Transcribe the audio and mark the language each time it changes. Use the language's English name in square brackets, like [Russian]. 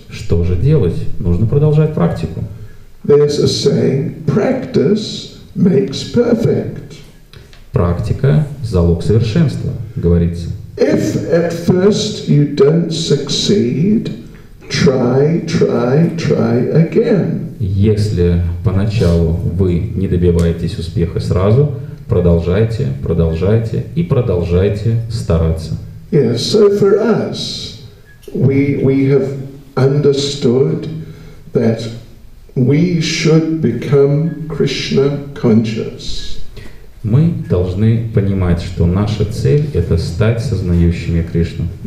[Russian] Что же делать? Нужно продолжать практику. [English] There's a saying, practice makes perfect. [Russian] Практика – залог совершенства, говорится. [English] If at first you don't succeed, try again. [Russian] Если поначалу вы не добиваетесь успеха сразу, продолжайте и продолжайте стараться. [English] Yeah, so for us, we have understood that we should become Krishna conscious. [Russian] Мы должны понимать, что наша цель – это стать сознающими Кришну.